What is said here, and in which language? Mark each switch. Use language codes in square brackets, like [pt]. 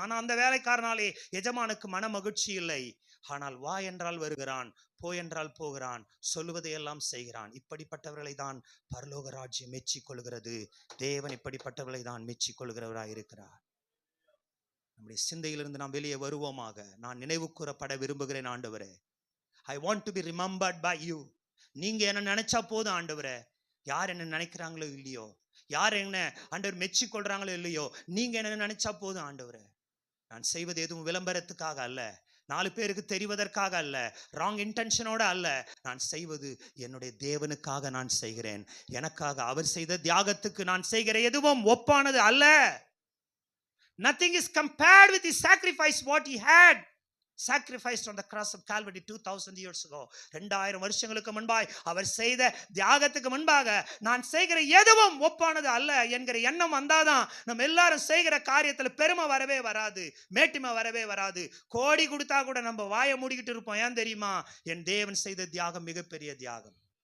[ta] ஆனா அந்த வேலைக்காரனாலே எஜமானுக்கு மன மகிழ்ச்சி இல்லை. ஆனால் வா என்றால் வருகிறான், போ என்றால் போகிறான், சொல்லுவதையெல்லாம் செய்கிறான். இப்படிப்பட்டவர்களை தான் பரலோக ராஜ்யம் மெச்சிக் கொள்கிறது. தேவன் இப்படிப்பட்டவர்களை தான் மெச்சிக் கொள்கிறவராய் இருக்கிறார். நம்முடைய சிந்தையிலிருந்து நாம் வெளியே வருவோமாக. நான் நினைவு கூறப்பட விரும்புகிறேன் ஆண்டவரே. [en] I want to be remembered by you. [ta] நீங்க என்ன நினைச்சா போதும் ஆண்டவரே. யார் என்ன நினைக்கிறாங்களோ இல்லையோ, யார் என்ன ஆண்டவர் மெச்சி கொள்றாங்களோ இல்லையோ, நீங்க என்ன நினைச்சா போதும் ஆண்டவரே. நான் செய்வது எதுவும் விளம்பரத்துக்காக அல்ல, 4 பேருக்கு தெரிவதற்காக அல்ல, ராங் இன்டென்ஷனோட அல்ல. நான் செய்வது என்னுடைய தேவனுக்காக நான் செய்கிறேன். எனக்காக அவர் செய்த தியாகத்துக்கு நான் செய்கிற எதுவும் ஒப்பானது அல்ல. [en] Nothing is compared with the sacrifice what he had sacrificed on the cross of Calvary 2000 years ago. [ta] 2000 வருஷங்களுக்கு முன்பாய் அவர் செய்த தியாகத்துக்கு முன்பாக நான் செய்கிற எதுவும் ஒப்பானது அல்ல என்கிற எண்ணம் வந்தாதான் நம்ம எல்லாரும் செய்கிற காரியத்துல பெருமை வரவே வராது, மேட்டிமை வரவே வராது. கோடி கொடுத்தா கூட நம்ம வாயை மூடிக்கிட்டு இருப்போம். ஏன் தெரியுமா? என் தேவன் செய்த தியாகம் மிகப்பெரிய தியாகம்.